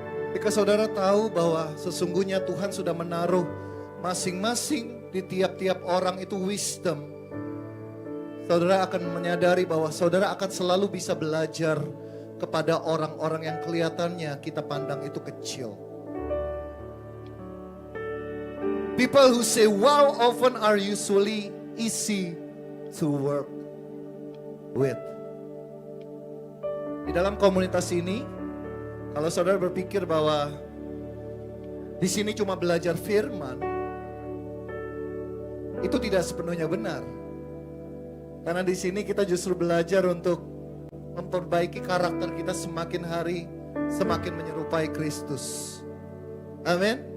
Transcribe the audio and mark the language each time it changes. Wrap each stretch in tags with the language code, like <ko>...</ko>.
<id>Ketika saudara tahu bahwa sesungguhnya Tuhan sudah menaruh masing-masing di tiap-tiap orang itu wisdom, saudara akan menyadari bahwa saudara akan selalu bisa belajar kepada orang-orang yang kelihatannya kita pandang itu kecil.</id> <en>People who say wow often are usually easy to work with.</en> <id>Di dalam komunitas ini, kalau saudara berpikir bahwa di sini cuma belajar firman, itu tidak sepenuhnya benar. Karena di sini kita justru belajar untuk memperbaiki karakter kita semakin hari semakin menyerupai Kristus. Amin.</id>